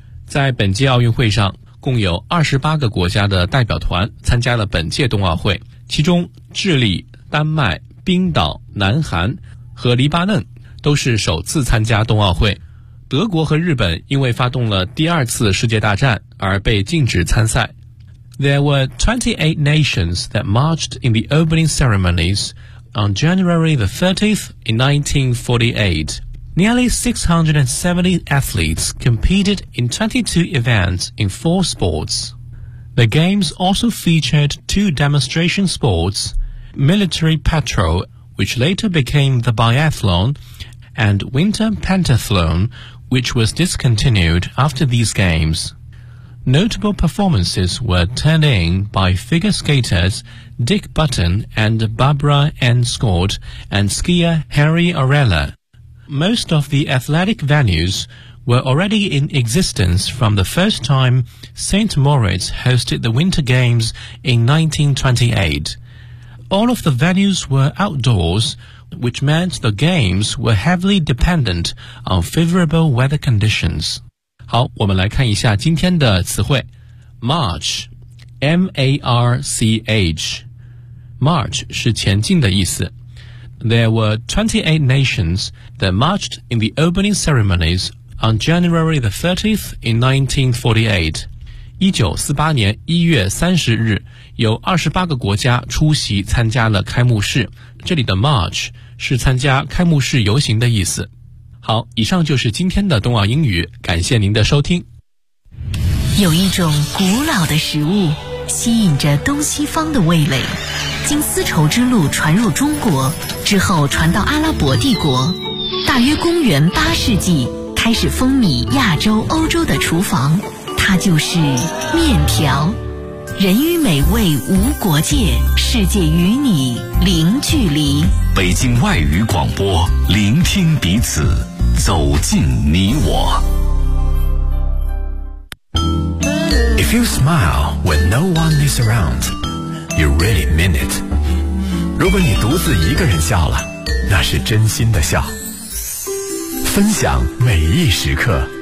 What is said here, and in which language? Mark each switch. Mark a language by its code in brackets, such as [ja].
[zh] 在本届奥运会上，共有28个国家的代表团参加了本届冬奥会，其中智利、丹麦、冰岛、南韩和黎巴嫩都是首次参加冬奥会。德国和日本因为发动了第二次世界大战而被禁止参赛。 [en] There were 28 nations that marched in the opening ceremonies on January the 30th in 1948. Nearly 670 athletes competed in 22 events in four sports. The games also featured two demonstration sports, military patrol, which later became the biathlon, and winter pentathlon, which was discontinued after these games. Notable performances were turned in by figure skaters Dick Button and Barbara Ann Scott and skier Harry Arella. Most of the athletic venues were already in existence from the first time St. Moritz hosted the Winter Games in 1928. All of the venues were outdoors, which meant the games were heavily dependent on favorable weather conditions. [zh] 好，我们来看一下今天的词汇。 [en] March, M-A-R-C-H. [zh] March 是前进的意思。 [en] There were 28 nations that marched in the opening ceremonies on January the 30th in 1948. [zh] 1948年1月30日，有28个国家出席参加了开幕式。这里的 March 是参加开幕式游行的意思。好，以上就是今天的冬奥英语，感谢您的收听。有一种古老的食物吸引着东西方的味蕾，经丝绸之路传入中国之后传到阿拉伯帝国，大约公元八世纪开始风靡亚洲欧洲的厨房，它就是面条。人与美味无国界，世界与你零距离。北京外语广播，聆听彼此，走进你我。 [en] If you smile when no one is around, you really mean it. [zh] 如果你独自一个人笑了，那是真心的笑。分享每一时刻。